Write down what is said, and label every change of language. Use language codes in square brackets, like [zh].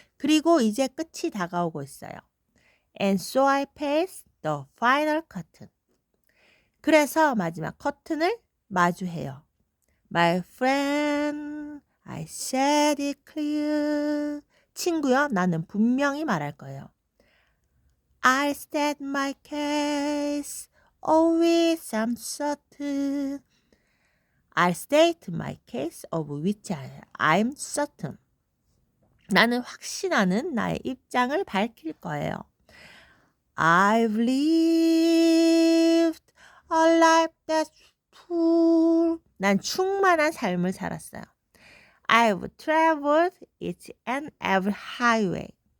[ko] 그리고 이제 끝이 다가오고 있어요. [en] And so I face the final curtain. [ko] 그래서 마지막 커튼을 마주해요. [en] My friend, I said it clear. [ko] 친구여, 나는 분명히 말할 거예요. [en] I state my case, always I'm certain. I state my case of which I'm certain. [ko] 나는 확신하는 나의 입장을 밝힐 거예요. [en] I've lived a life that's full. [ko] 난 충만한 삶을 살았어요. [en] I've traveled each and every highway.